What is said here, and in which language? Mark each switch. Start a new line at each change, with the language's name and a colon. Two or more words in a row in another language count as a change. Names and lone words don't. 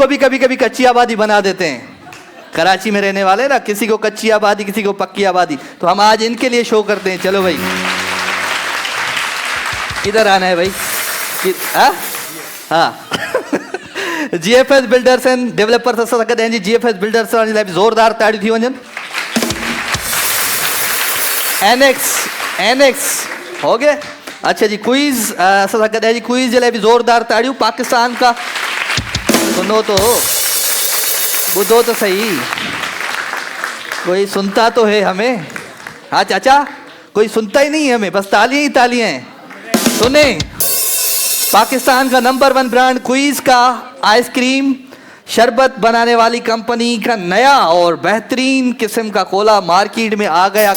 Urdu: ہم اس کو بھی کبھی کبھی کچی آبادی بنا دیتے ہیں۔ کراچی میں رہنے والے نا، کسی کو کچی آبادی کسی کو پکی آبادی، تو ہم آج ان کے لیے شو کرتے ہیں. چلو بھائی کدھر آنا ہے بھائی?
Sindhi: हाँ GFS बिल्डर्स एंड डेवलपर्स असां सां गॾु आहिनि जी। GFS बिल्डर्स जे लाइ बि ज़ोरदार ताड़ियूं थी वञनि।
Urdu: NX ہو گئے.
Sindhi: अच्छा जी क्विज असां सां गॾु आहे जी। क्विज जे लाइ बि ज़ोरदार ताड़ियूं।
Urdu: پاکستان کا سنو تو,
Sindhi: ॿुधो तो सही,
Urdu: کوئی سنتا تو ہے ہمیں? ہاں چاچا، کوئی سنتا ہی نہیں ہے ہمیں، بس تالیاں ہی تالیاں ہیں. سنے، پاکستان کا نمبر 1 برانڈ کوئز کا آئس کریم شربت بنانے والی کمپنی کا نیا اور بہترین قسم کا کولا مارکیٹ میں آ گیا.